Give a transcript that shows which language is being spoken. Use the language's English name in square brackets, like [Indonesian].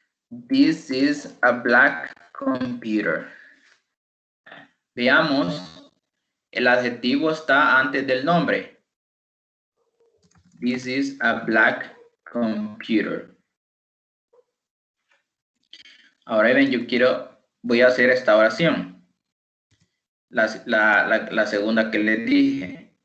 [English] This is a black computer. [Spanish] Veamos, el adjetivo está antes del nombre. [English] This is a black computer. [Spanish] Ahora ven, voy a hacer esta oración. La segunda que les dije.